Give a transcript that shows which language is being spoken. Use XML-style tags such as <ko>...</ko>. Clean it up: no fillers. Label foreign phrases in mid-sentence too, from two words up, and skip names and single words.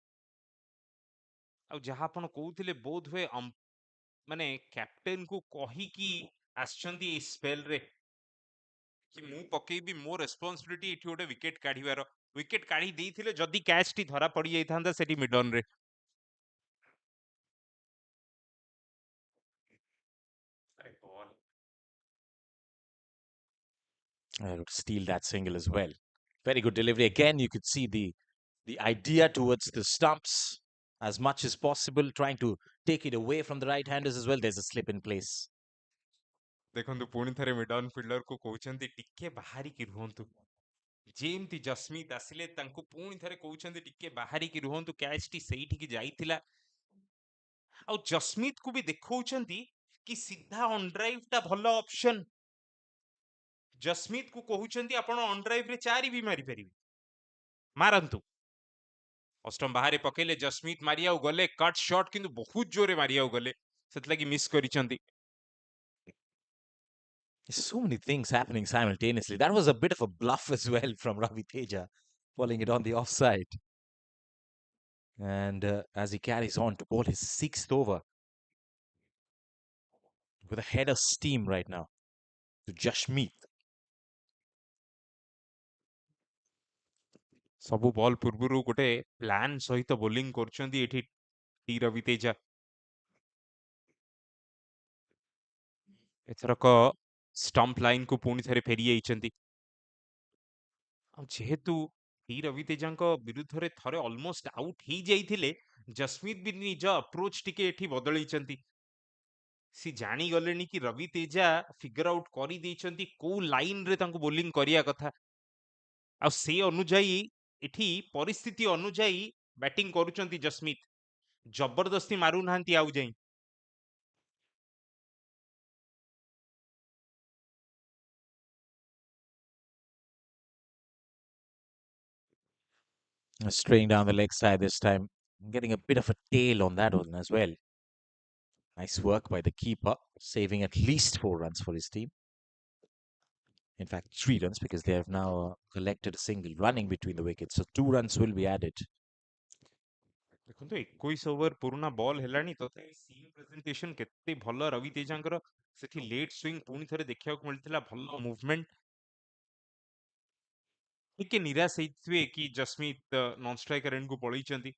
<or>ଆଉ ଯାହା ଆପଣ କହୁଥିଲେ ବୋଧ ହୁଏ ମାନେ କ୍ୟାପ୍ଟେନକୁ କହିକି ଆସିଛନ୍ତି ଏଇ ସ୍ପେଲରେ କି ମୁଁ ପକେଇବି ମୋ ରେସ୍ପନ୍ସିବିଲିଟି ଏଠି ଗୋଟେ ୱିକେଟ କାଢିବାର ୱିକେଟ କାଢି ଦେଇଥିଲେ ଯଦି କ୍ୟାଚଟି ଧରା ପଡି ଯାଇଥାନ୍ତା ସେଠି ମିଡନରେ</or> <en>Steal that single as well. Very good delivery. Again, you could see the idea towards the stumps as much as possible, trying to take it away from the right-handers as well. There's a slip in place.</en> <or>ଦେଖନ୍ତୁ ପୁଣି ଥରେ</or> <en>mid-on fielder</en> <or>କହୁଛନ୍ତି ଟିକେ ବାହାରିକି ରୁହନ୍ତୁ ଯେମିତି ଜସ୍ମିତ ଆସିଲେ ତାଙ୍କୁ ପୁଣି ଥରେ କହୁଛନ୍ତି ଟିକେ ବାହାରିକି ରୁହନ୍ତୁ, କ୍ୟାଚ୍ ଟି ସେଇଠିକି ଯାଇଥିଲା। ଆଉ ଜସ୍ମିତ କୁ ବି ଦେଖଉଛନ୍ତି କି ସିଧା</or> <en>on drive</en> <or>ଟା ଭଲ ଅପସନ। ଜସ୍ମିତ କୁ କହୁଛନ୍ତି ଆପଣ</or> <en>on drive</en> <or>ରେ 4 ବି ମାରିପାରିବେ, ମାରନ୍ତୁ। ଅଷ୍ଟମ ବାହାରେ ପକେଇଲେ ଜସ୍ମିତ ମାରିବାକୁ ଗଲେ,</or> <en>cut shot</en> <or>କିନ୍ତୁ ବହୁତ ଜୋରେ ମାରିବାକୁ ଗଲେ, ସେଥିଲାଗି ମିସ୍ କରିଛନ୍ତି।</or> <en>So many things happening simultaneously. That was a bit of a bluff as well from Ravi Teja, falling it on the offside. And as he carries on to ball his 6th over with a head of steam right now to Jashmeet.</en> <or>ସବୁ ବଲ୍ ପୂର୍ବରୁ ଗୋଟେ ପ୍ଲାନ୍ ସହିତ ବୋଲିଂ କରୁଛନ୍ତି ଏଠି ଟି ରବି ତେଜା। ଏଥରକ</or> <en>stump line</en> <or>କୁ ପୁଣି ଥରେ ଫେରି ଯାଇଛନ୍ତି। ଆଉ ଯେହେତୁ ଟି ରବି ତେଜାଙ୍କ ବିରୁଦ୍ଧରେ ଥରେ</or> <en>almost out</en> <or>ହେଇଯାଇଥିଲେ, ଜସ୍ମିତ ବି ନିଜ ଆପ୍ରୋଚ୍ ଟିକେ ଏଠି ବଦଳେଇଛନ୍ତି। ସେ ଜାଣିଗଲେଣି କି ରବି ତେଜା</or> <en>figure out</en> <or>କରିଦେଇଛନ୍ତି କୋଉ ଲାଇନ୍ ରେ ତାଙ୍କୁ ବୋଲିଂ କରିବା କଥା। ଆଉ ସେ ଅନୁଯାୟୀ ଏଠି ପରିସ୍ଥିତି ଅନୁଯାୟୀ ବ୍ୟାଟିଂ କରୁଛନ୍ତି ଜସ୍ମିତ, ଜବରଦସ୍ତି ମାରୁନାହାନ୍ତି ଆଉ ଯାଇ।</or> <en>Straying down the leg side this time, getting a bit of a tail on that one as well. Nice work by the keeper, saving at least 4 runs for his team. In fact, 3 runs because they have now collected a single running between the wickets. So 2 runs will be added.</en> <or>ଦେଖନ୍ତୁ 21 ଓଭର ପୁରୁଣା ବଲ୍ ହେଲାଣି, ତଥାପି</or> <en>seam presentation</en> <or>କେତେ ଭଲ ରବି ତେଜାଙ୍କର। ସେଠି</or> <en>late swing</en> <or>ପୁଣି ଥରେ ଦେଖିବାକୁ ମିଳିଥିଲା, ଭଲ ମୁଭମେଣ୍ଟ। ଟିକେ ନିରାଶ ହେଇଥିବେ କି ଜସ୍ମିତ</or> <en>non striker end</en> <or>ପଳେଇଛନ୍ତି।</or>